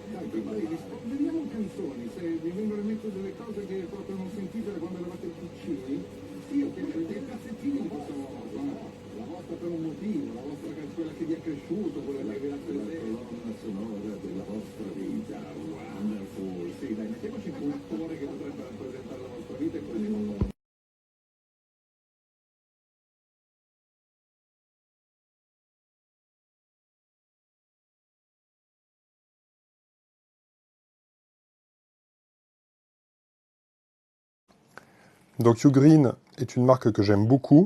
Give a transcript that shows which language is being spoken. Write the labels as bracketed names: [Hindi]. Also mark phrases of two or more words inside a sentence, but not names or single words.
[Italian] Dai, rispolveriamo canzoni, se vi vengono in mente delle cose che proprio non sentite da quando eravate piccini, sì, ok, dei pezzettini di questa cosa, la vostra per un motivo, la vostra quella che vi è cresciuto, quella che vi ha la colonna sonora della vostra vita, wonderful, sì, dai, mettiamoci un attore che potrebbe rappresentare la vostra vita e poi [French] Donc Ugreen est une marque que j'aime beaucoup.